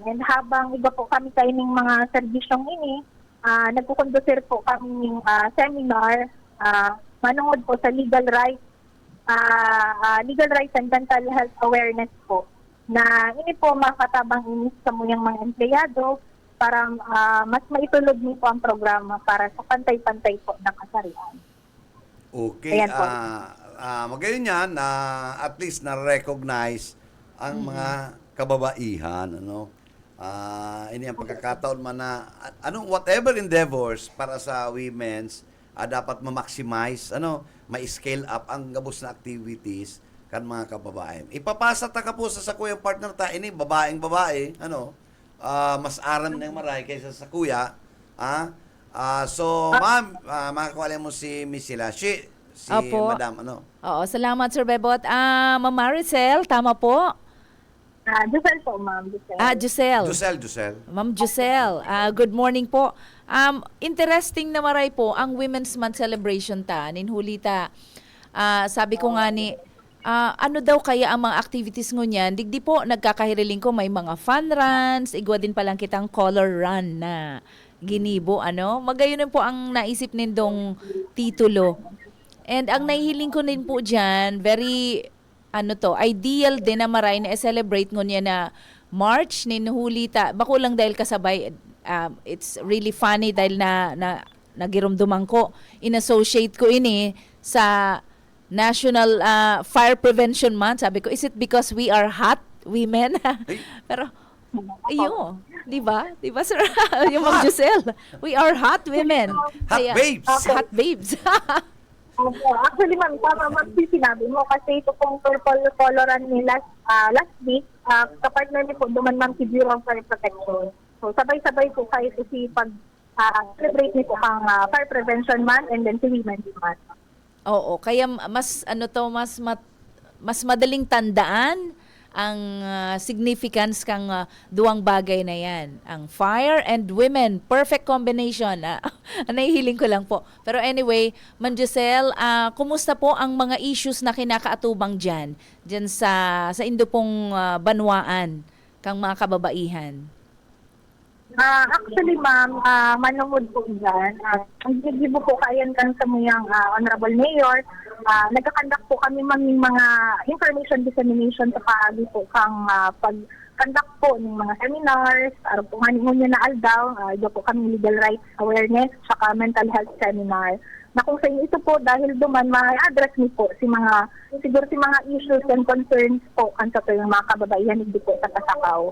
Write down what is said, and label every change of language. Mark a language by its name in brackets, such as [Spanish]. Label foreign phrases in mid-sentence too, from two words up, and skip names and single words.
[Bikol] And habang iba po kami kayo ng mga serbisyong ini, nagkukondusir po kami ng seminar, manungod po sa [English] legal rights and dental health awareness [Bikol] po. Na ini po makatabang inis sa muyang mga empleyado para mas maitulog niyo po ang programa para sa pantay-pantay po ng kasarian. Okay. Ayan po. Magayon yan na at least na-recognize ang mga kababaihan. Ano? Ini ang pagkakataon man na [English] whatever endeavors [Bikol] para sa women's dapat ma-maximize, ma-scale up ang gabos na activities kan mga kababae. Ipapasa ta ka po sa kuyang partner ta, ini babaeng babae, mas aram ng maray kaysa sa kuya. So, ma'am, makakuha mo si Miss Sila. Si Opo. Madam, Oo, salamat Sir Bebot. Ma'am Maricel, tama po? Giselle po, ma'am. Giselle. Jusel. Ma'am Giselle, [English] good morning [Bikol] po. Interesting na maray po ang Women's Month celebration ta. Ninhulita, sabi ko nga ni, ano daw kaya ang mga activities ngunyan? Digdi po, nagkakahiriling ko may mga [English] fun runs, [Bikol] igwa din palang kitang [English] color run [Bikol] na ginibo, Magayon po ang naisip nindong titulo. And ang nahihiling ko din po dyan, very, ideal din na maray na celebrate ngunyan na March, ninhulita. Bako lang dahil kasabay, [English] it's really funny [Bikol] dahil na nagirumduman ko. In-associate ko ini sa National Fire Prevention Month. Sabi ko, [English] is it because we are hot women? [Bikol] Pero, ayo, di ba? Di ba, sir? Yung Ma'am Giselle, [English] we are hot women. Hot babes. Hot babes. [Bikol] Opo. Actually, ma'am, tama ma'am, sinabi mo kasi ito pong purple coloran ni last week, kapartner niyo po, duman ma'am si Bureau of Fire Protection. So, sabay-sabay po kayo si celebrate niyo po ang Fire Prevention Month and then si Women's Month. Oo, kaya mas mas madaling tandaan ang significance kang duwang bagay na yan. [English] Ang fire and women, perfect combination. [Bikol] Nahihiling ko lang po. Pero anyway, Ma'am Giselle, kumusta po ang mga issues na kinakaatubang dyan sa indo pong banwaan kang mga kababaihan? Actually, ma'am, manungod po dyan. Ang gigibo po kayan kan sa muyang Honorable Mayor, nagkakandak po kami mga [English] information dissemination [Bikol] sa paagi po kang pag-conduct po ng mga seminars, araw po nga niyo na aldaw, ito po kami [English] legal rights awareness, [Bikol] saka [English] mental health seminar. [Bikol] Na kung sa inyo ito po, dahil duman, ma-address niyo po siguro si mga [English] issues and concerns [Bikol] po kan sa yung mga kababaihan hindi po sa Pasakaw.